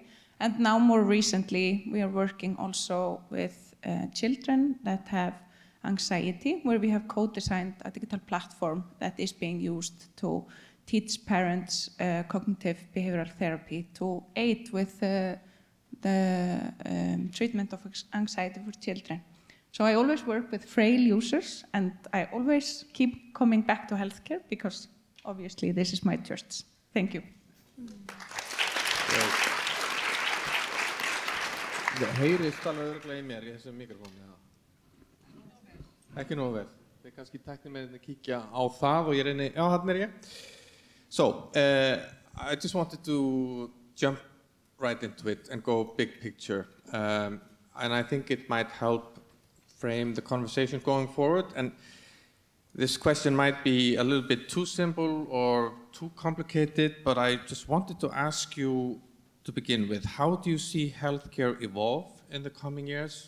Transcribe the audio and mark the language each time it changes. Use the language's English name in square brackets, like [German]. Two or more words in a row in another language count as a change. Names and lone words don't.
[English] And now more recently, we are working also with children that have anxiety, where we have co-designed a digital platform that is being used to teach parents cognitive behavioral therapy to aid with the treatment of anxiety for children. So I always work with frail users, and I always keep coming back to healthcare because obviously this is my church. Thank you. [Icelandic] Það heyrist alveg örugglega í mér í þessum mikrofónu. Ekki nógu vel. Þið kannski tæknimennirnir kíkja á það og ég reyni, já, þarna er ég. [English] So, I just wanted to jump right into it and go big picture. And I think it might help frame the conversation going forward. And this question might be a little bit too simple or too complicated, but I just wanted to ask you to begin with, how do you see healthcare evolve in the coming years?